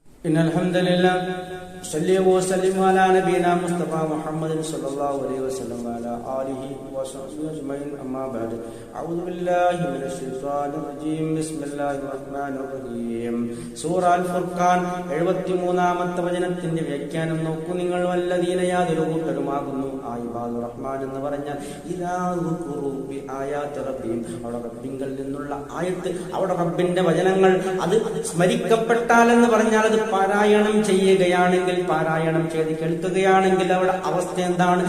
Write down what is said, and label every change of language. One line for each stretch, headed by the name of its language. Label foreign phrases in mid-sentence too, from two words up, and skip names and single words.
Arabic: إن الحمد لله صلى وسلم على نبينا مصطفى محمد صلى الله عليه وسلم وعلى آله وصحبه أجمعين أما بعد أعوذ بالله من الشيطان الرجيم بسم الله الرحمن الرحيم
Malayalam: സൂറ അൽ ഫുർഖാൻ 73-ാമത്തെ വചനത്തിന്റെ വ്യാഖ്യാനം നോക്കൂ നിങ്ങൾ. വല്ലദീന യാതൊരു കൂട്ടരുമാകുന്നു ആ
Arabic: عباد الرحمن
Malayalam: എന്ന് പറഞ്ഞാൽ
Arabic: إذا ذكروا بآيات ربهم,
Malayalam: അവിടെ റബ്ബിങ്കൽ നിന്നുള്ള ആയത്ത്, അവിടെ റബ്ബിന്റെ വചനങ്ങൾ അത് സ്മരിക്കപ്പെട്ടാൽ എന്ന് പറഞ്ഞാൽ അത് പാരായണം ചെയ്യുകയാണെങ്കിൽ, പാരായണം ചെയ്ത് കേൾക്കുകയാണെങ്കിൽ അവിടെ അവസ്ഥ എന്താണ്?